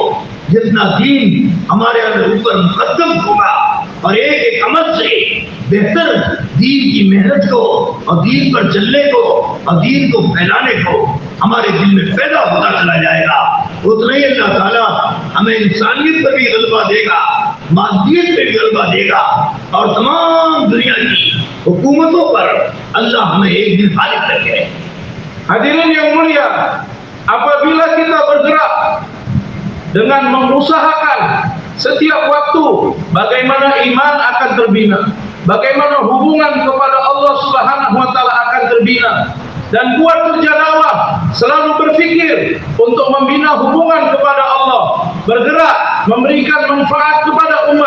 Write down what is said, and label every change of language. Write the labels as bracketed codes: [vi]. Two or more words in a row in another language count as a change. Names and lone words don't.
[ur] جتنا دین ہمارے اوپر مقدم ہوگا اور ایک ایک عمل سے بہتر دین کی محنت کو اور دین پر چلنے کو اور دین کو پھیلانے کو ہمارے دل میں پیدا ہوتا چلا جائے گا، اتنا ہی اللہ تعالیٰ ہمیں انسانیت پر بھی غلبہ دے گا، مادیت پر بھی غلبہ دے گا اور تمام دنیا کی حکومتوں پر اللہ ہمیں ایک دن غالب رکھے. [ms] Hadirin yang mulia, apabila kita bergerak dengan mengusahakan setiap waktu bagaimana iman akan terbina, bagaimana hubungan kepada Allah [ar] سبحانه وتعالى [ms] akan terbina, dan buat kerja dakwah selalu berfikir untuk membina hubungan kepada Allah, bergerak memberikan manfaat kepada umat.